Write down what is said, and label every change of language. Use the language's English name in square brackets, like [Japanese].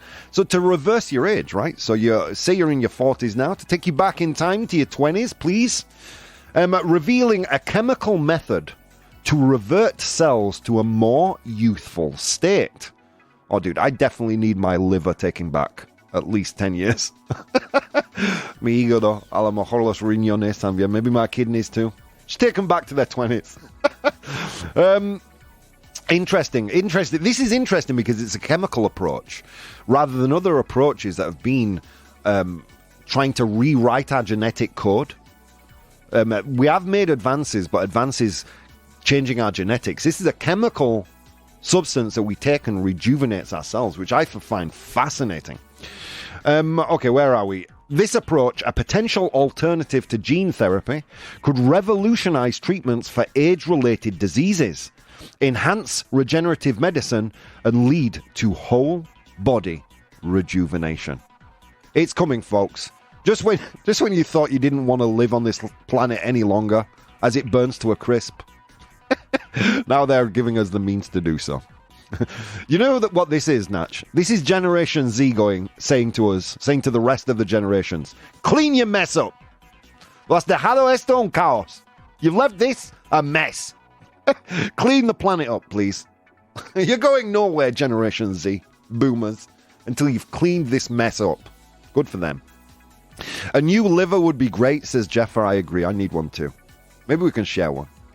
[English] So to reverse your age, right? So say you're in your 40s now, to take you back in time to your 20s, please. Revealing a chemical method to revert cells to a more youthful state. Oh, dude, I definitely need my liver taking back at least 10 years. [Spanish] Mi hígado, a lo mejor los riñones también, [English] maybe my kidneys too. Just take them back to their 20s. Interesting. This is interesting because it's a chemical approach rather than other approaches that have been trying to rewrite our genetic code. We have made advances, but advances changing our genetics. This is a chemical substance that we take and rejuvenates ourselves, which I find fascinating. Okay, where are we? This approach, a potential alternative to gene therapy, could revolutionize treatments for age-related diseases, enhance regenerative medicine, and lead to whole-body rejuvenation. It's coming, folks. Just when you thought you didn't want to live on this planet any longer, as it burns to a crisp, now they're giving us the means to do so. You know what this is, Natch? This is Generation Z saying to the rest of the generations, clean your mess up. [Spanish] Lo has dejado esto un caos. [English] You've left this a mess. Clean the planet up, please. You're going nowhere, Generation Z, boomers, until you've cleaned this mess up. Good for them. A new liver would be great, says Jeffer. I agree. I need one too. Maybe we can share one.